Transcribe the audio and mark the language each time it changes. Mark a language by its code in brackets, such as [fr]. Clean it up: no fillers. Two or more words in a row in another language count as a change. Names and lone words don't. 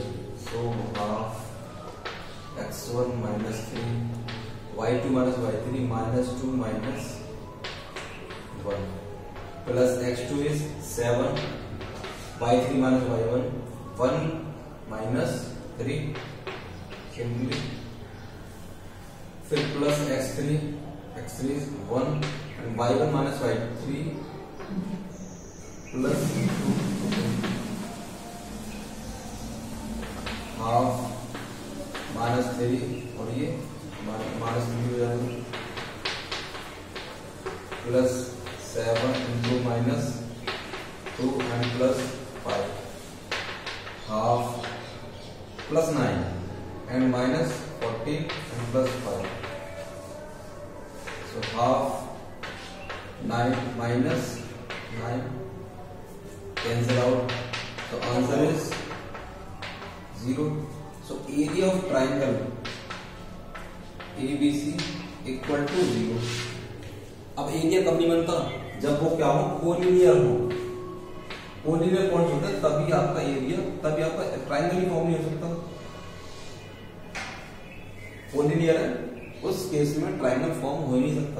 [en] So half x1 minus 3 y2 minus y3 minus 2 minus 1 plus x2 is 7 y3 minus y1 1 minus 3 simply फिर प्लस x3 is 1 and y1 minus y3 plus 2 half minus 3 [hi] और ये [en] minus 3 [hi] हो जाएगा [en] plus 7 into minus 2 and plus 5, half plus 9 and minus 40 and plus 5. So half 9 minus 9 cancel out. So answer is 0. So area of triangle ABC equal to 0. [hi] अब एरिया कब नहीं बनता? जब वो क्या हो, कोलिनियर हो. [en] collinear points [hi] होते हैं तभी आपका एरिया, तभी आपका ट्राइंगल ही फॉर्म नहीं हो सकता. कोलिनियर है, उस केस में [en] triangle form [hi] हो ही नहीं सकता.